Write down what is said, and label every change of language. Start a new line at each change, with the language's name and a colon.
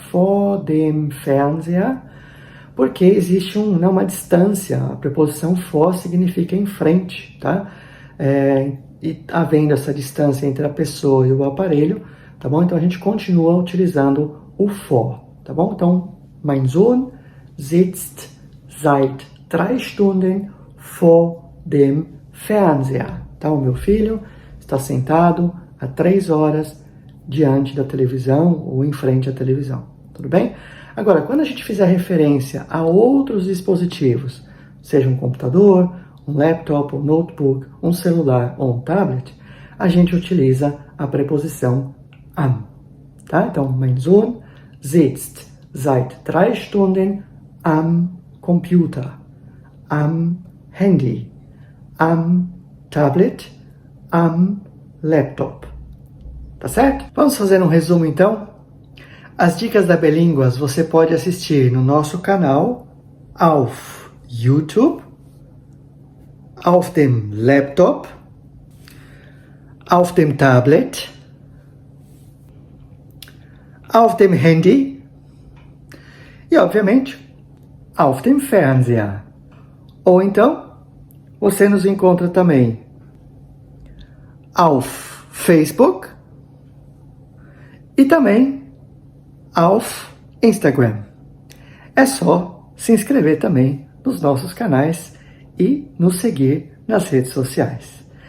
German: Vor dem Fernseher,
Portuguese: porque existe uma distância. A preposição vor significa em frente, tá? E havendo essa distância entre a pessoa e o aparelho, tá bom? Então a gente continua utilizando o vor, tá bom?
German: Então, mein Sohn sitzt seit 3 Stunden vor dem Fernseher.
Portuguese: Tá? O meu filho está sentado há 3 horas diante da televisão ou em frente à televisão. Tudo bem? Agora, quando a gente fizer referência a outros dispositivos, seja um computador, um laptop, um notebook, um celular ou um tablet, a gente utiliza a preposição am. Tá?
German: Então, mein Sohn sitzt seit 3 Stunden am Computer, am Handy, am Tablet, am Laptop.
Portuguese: Tá certo? Vamos fazer um resumo então? As dicas da Belínguas você pode assistir no nosso canal
German: auf YouTube, auf dem Laptop, auf dem Tablet, auf dem Handy
Portuguese: e, obviamente,
German: auf dem Fernseher.
Portuguese: Ou então, você nos encontra também
German: auf Facebook
Portuguese: e também
German: auf Instagram.
Portuguese: É só se inscrever também nos nossos canais e nos seguir nas redes sociais.